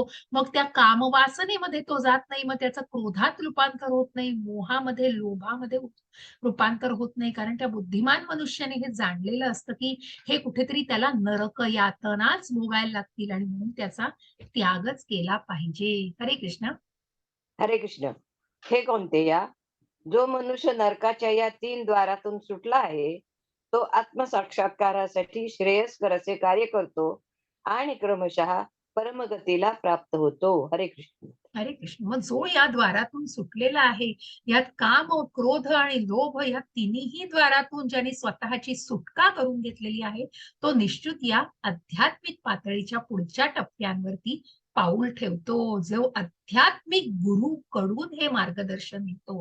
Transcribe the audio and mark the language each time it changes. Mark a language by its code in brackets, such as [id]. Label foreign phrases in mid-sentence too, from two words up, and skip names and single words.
[mr] मग त्या कामवासनेमध्ये तो जात नाही, मग त्याचं क्रोधात रूपांतर होत नाही, मोहामध्ये, लोभामध्ये रूपांतर होत नाही. कारण त्या बुद्धिमान मनुष्याने हे जाणलेलं असतं, की हे कुठेतरी त्याला नरक यातनाच भोगायला लागतील आणि म्हणून त्याचा त्यागच केला पाहिजे. हरे कृष्ण. हरे कृष्ण. हे कोणते या? जो मनुष्य नरकाच्या या 3 द्वारातून सुटला आहे, तो आत्मसाक्षात्कारासाठी श्रेयस्कर असे कार्य करतो आणि क्रमशः परमगतीला प्राप्त होतो. हरे कृष्ण. हरे कृष्ण. मग जो या द्वारातून सुटलेला आहे, यात काम, क्रोध आणि लोभ या तिन्ही द्वारातून ज्याने स्वतःची सुटका करून घेतलेली आहे, तो निश्चित या आध्यात्मिक पातळीच्या पुढच्या टप्प्यांवरती पाऊल ठेवतो. जो आध्यात्मिक गुरूकडून हे मार्गदर्शन घेतो.